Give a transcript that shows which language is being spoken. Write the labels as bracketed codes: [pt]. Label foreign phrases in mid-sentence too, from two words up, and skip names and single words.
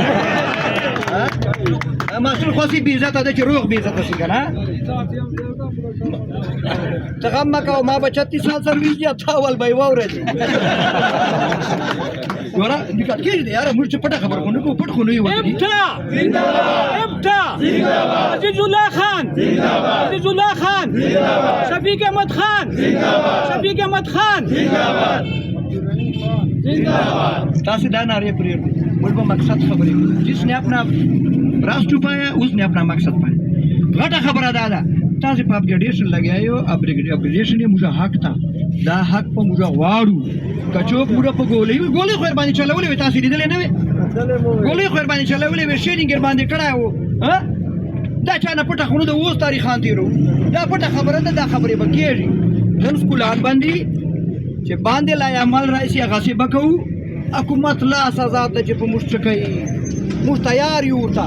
[ps] ماسټر خواسې بې عزته ده چې روغ بې عزته شي که نه ته غم مه کوه ما به 36 سال سرویس دي تا اول به یې واورېدې ګوره نکاح کېږي دی یاره موږ چې پټه خبره خو نه کوو پټ خو نه یو عزیز الله خان عزیز الله خان شفیق احمد خان شفیق احمد خان تاسې دا نعرې پرېږدئ موږ به مقصد خبرې کوو [ur] جس نے اپنا راستر پایا اس نے اپنا مقصد پایا [ps] غټه خبره دا ده تاسې په اپګریډیشن لګیا یو اپګریډیشن یې موږ حق ته دا حق په موږ غواړو که څوک موږ په ګولۍ وي ګولۍ خو ورباندې چلولې وې تاسې لیدلې نه وې ګولۍ خو ورباندې چلولې وې شیرینګ ورباندې کړی و دا چا نه پټه خو نه ده اوس تاریخان تېرو دا پټه خبره ده دا خبرې به کېږي نن سکولان باندې چې باندې لا عمل راشي هغسې به کوو حکومت لا سزا ته چې په موږ څه کوي موږ تیار یو ورته